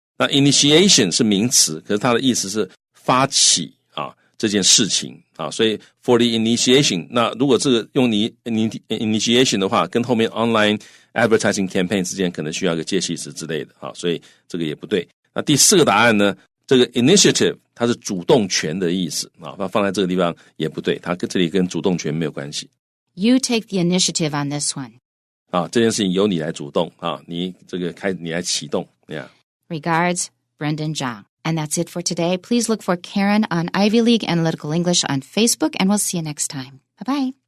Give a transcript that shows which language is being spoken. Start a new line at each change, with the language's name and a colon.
Chinese: 那 initiation 是名词，可是它的意思是发起这件事情所以
English: for the initiation
Chinese: 那如果这个用你 initiation 的话跟后面
English: online advertising campaign
Chinese: 之间可能需要一个介系词之类的所以这个也不对。那第四个答案呢这个 initiative 它是主动权的意思那放在这个地方也不对，它这里跟主动权没有关系。
English: You take the initiative on this one.
Chinese: 这件事情由你来主动你来启动 Yeah.
English: Regards, Brendan Zhang. And that's it for today. Please look for Karen on Ivy League Analytical English on Facebook, and we'll see you next time. Bye-bye.